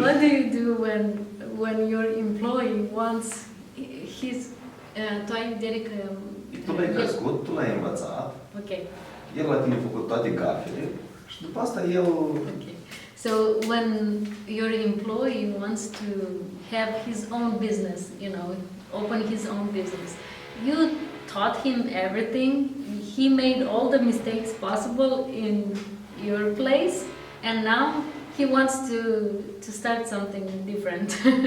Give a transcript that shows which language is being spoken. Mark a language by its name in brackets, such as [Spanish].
[English] What do you do when your employee wants his? [Romanian] Tu ai vedere că. Tu l-ai crescut, tu l-ai învățat. Ok. El la tine a făcut toate gafele și după asta el. Okay. [English] So when your employee wants to have his own business, you know, open his own business, you taught him everything. He made all the mistakes possible in your place, and now he wants to start something different.